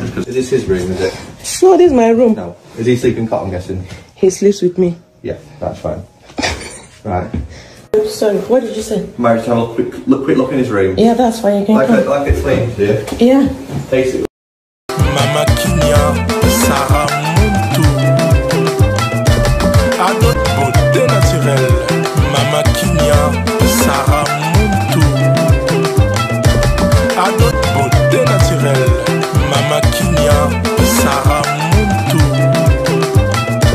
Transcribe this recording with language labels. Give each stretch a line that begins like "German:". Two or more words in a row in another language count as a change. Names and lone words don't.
English: Is this his room, is it? No, this is my room. No. Is he sleeping cot, I'm guessing? He sleeps with me. Yeah, that's fine. Right. Sorry, what did you say? Married to have a quick look in his room. Yeah, that's why you can come. Like I explained to you. Yeah. Basically. Mama Kinya, Sarah Muntu. Adot
French: beauté naturelle,
English: Mama Kinya, Sarah Muntu. Adot
French: beauté naturelle,
English: Mama Kinya, Sarah Muntu.